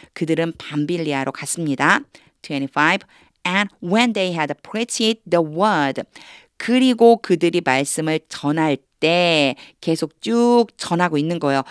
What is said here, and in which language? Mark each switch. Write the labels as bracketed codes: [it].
[ko] 그들은 밤빌리아로 갔습니다. 25. [en] And when they had preached the word. [ko] 그리고 그들이 말씀을 전할 때 계속 쭉 전하고 있는 거예요.